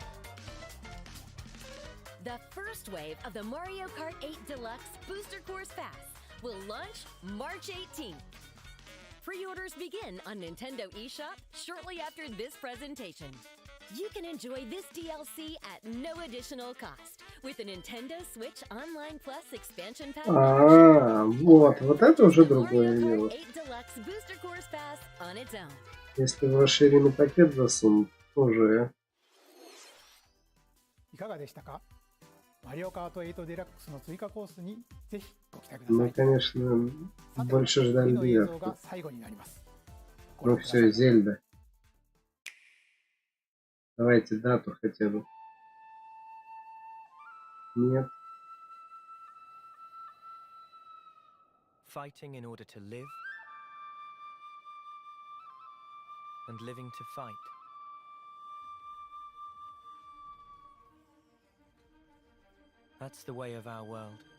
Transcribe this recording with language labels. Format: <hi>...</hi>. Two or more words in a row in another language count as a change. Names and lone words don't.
<en>The first wave of the Mario Kart 8 Deluxe Booster Course Pass will launch March 18th. Pre-orders begin on Nintendo eShop shortly after this presentation. You can enjoy this DLC at no additional cost with a Nintendo Switch Online Plus expansion pack.</en> <ru>Вот это уже другое дело.</ru> <en>8 Deluxe Booster Course Pass on its own.</en> <ru>Если в расширенный пакет засунут, уже.</ru> <ja>いかがでしたか？マリオカート8デラックスの追加コースにぜひご期待ください。</ja> <ru>Мы, конечно, больше ждали</ru> <ja>次の映像</ja> <ru>девятку.</ru> <ja>が最後になります。</ja> <ru>Ну все, Зельда. Давайте дату хотя бы. Нет.</ru> <en>Fighting in order to live, and living to fight. That's the way of our world.</en>